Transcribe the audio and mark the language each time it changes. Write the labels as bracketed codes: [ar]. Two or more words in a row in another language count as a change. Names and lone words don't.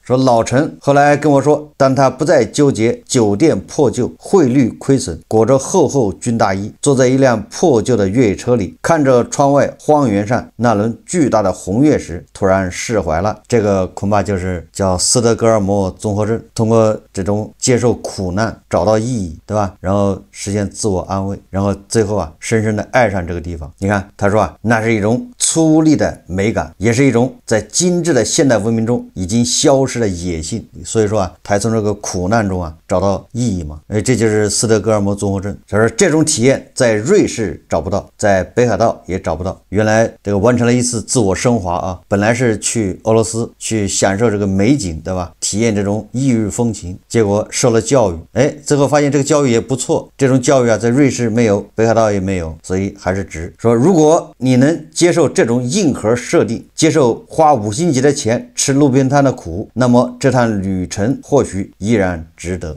[zh] 說老陳後來跟我說，當他不再糾結酒店破舊、匯率虧損，裹着厚厚軍大衣，坐在一輛破舊的越野車裡，看着窗外荒原上那輪巨大的紅月時，突然釋懷了。這個恐怕就是叫斯德哥爾摩綜合症，通過這種接受苦難找到意義，對吧？然後實現自自我安慰，然後最後啊，深深的爱上这个地方。你看，他说啊，那是一种粗粝的美感，也是一种在精致的现代文明中已经消失的野性。所以说啊，他从这个苦难中啊找到意义嘛。这就是斯德哥尔摩综合症。他说这种体验在瑞士找不到，在北海道也找不到。原来这个完成了一次自我升华啊，本来是去俄罗斯去享受这个美景，对吧？體驗這種異域風情，結果受了教育，最後發現這個教育也不錯。這種教育啊，在瑞士沒有，北海道也沒有，所以還是值。說如果你能接受這種硬核設定，接受花5星級的錢吃路邊攤的苦，那麼這趟旅程或許依然值得。